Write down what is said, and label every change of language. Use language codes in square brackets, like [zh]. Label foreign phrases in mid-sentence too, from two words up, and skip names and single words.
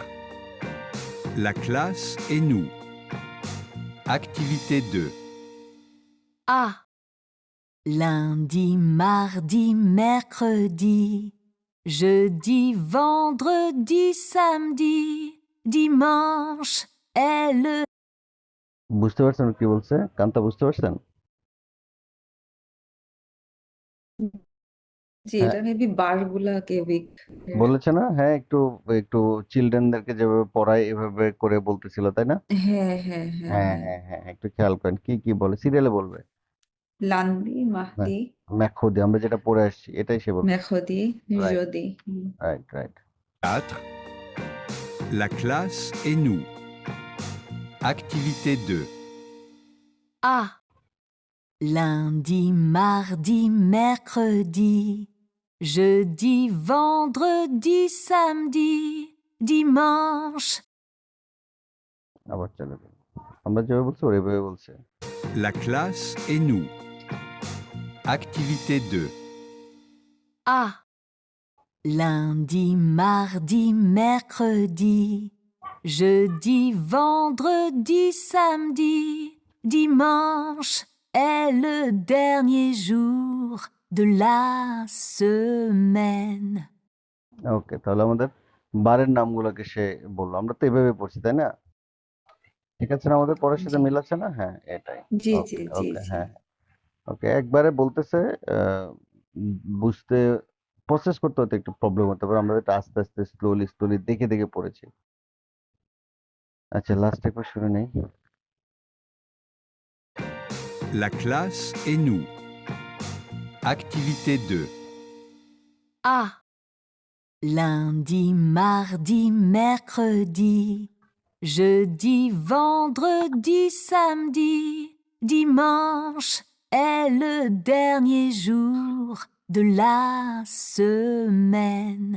[fr] La classe et nous. Activité 2. Ah, lundi, mardi, mercredi, jeudi, vendredi, samedi, dimanche est le... [bn] বুঝতে পারছেন কি বলছে কান্তা, বুঝতে পারছেন? জি, হ্যাঁ, এটা মেবি বার গুলা কেভিক। বলেছে না? হ্যাঁ, একটু একটু চিলড্রেনদেরকে যেভাবে পড়ায় এভাবে করে বলতেছিল, তাই না? হ্যাঁ হ্যাঁ হ্যাঁ হ্যাঁ হ্যাঁ। হ্যাঁ হ্যাঁ, একটু খেয়াল করেন কি কি বলে, সিরিয়ালে বলবে। লান্দি, হ্যাঁ, মাহদি, ম্যাখুদি, আমরা যেটা পড়ে আসছি এটাই সে বলছে। মেখদি, রাইট যদি। [en] right right. [bn] 4. [fr] La classe et nous. Activité 2. Ah, lundi, mardi, mercredi, jeudi, vendredi, samedi, dimanche. [bn] আবার চলে যাবে, আমরা যেভাবে বলছি ওইভাবে বলছে। [fr] La classe et nous. Activité 2. Ah, lundi, mardi, mercredi, jeudi, vendredi, samedi, dimanche est le dernier jour de la semaine. [bn] ওকে, তাহলে আমাদের বারের নামগুলোকে সে বললো। আমরা তো এভাবে পড়ছি, তাই না? ঠিক আছে না? আমাদের পড়ার সাথে জি মিল আছে না? হ্যাঁ, এটাই। জি জি ওকে, জি ওকে, জি হ্যাঁ, ওকে। একবারে বলতেছে বুঝতে প্রসেস করতে হয়তো একটু প্রবলেম হতে পারে। আমরা এটা আস্তে আস্তে [en] slowly slowly [bn] দেখে দেখে পড়েছি। আচ্ছা, লাস্ট একবার শুনে নেই। [fr] La classe et nous. Activité 2. A. Lundi, mardi, mercredi, jeudi, vendredi, samedi, dimanche est le dernier jour de la semaine.